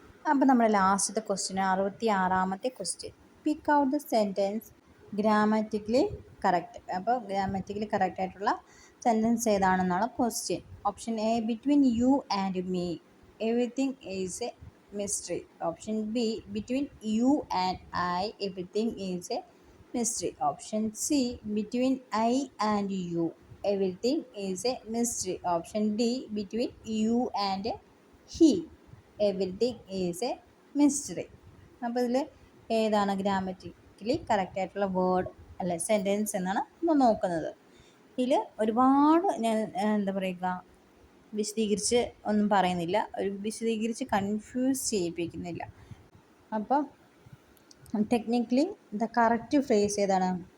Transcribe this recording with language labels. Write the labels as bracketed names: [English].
[Malayalam] അപ്പോൾ നമ്മുടെ ലാസ്റ്റത്തെ question, 66ാമത്തെ question, [English] Pick out the sentence grammatically correct. [Malayalam] അപ്പോൾ ഗ്രാമറ്റിക്കലി കറക്റ്റ് ആയിട്ടുള്ള sentence ഏതാണെന്നാണ് question. [English] Option A between you and me everything is a mystery. Option B, between you and I, everything is a mystery. Option C, between I and you, everything is a mystery. Option D, between you and he, everything is a mystery. [Malayalam] അപ്പോൾ ഇതിൽ ഏതാണ് grammatically correct ആയിട്ടുള്ള word അല്ലെ sentence എന്നാണ് നമ്മൾ നോക്കുന്നത്. ഇതിൽ ഒരുപാട് ഞാൻ എന്താ പറയുക വിശദീകരിച്ച് ഒന്നും പറയുന്നില്ല, വിശദീകരിച്ച് കൺഫ്യൂസ് ചെയ്യിപ്പിക്കുന്നില്ല. അപ്പം [English] technically the correct phrase [Malayalam] ഏതാണ്?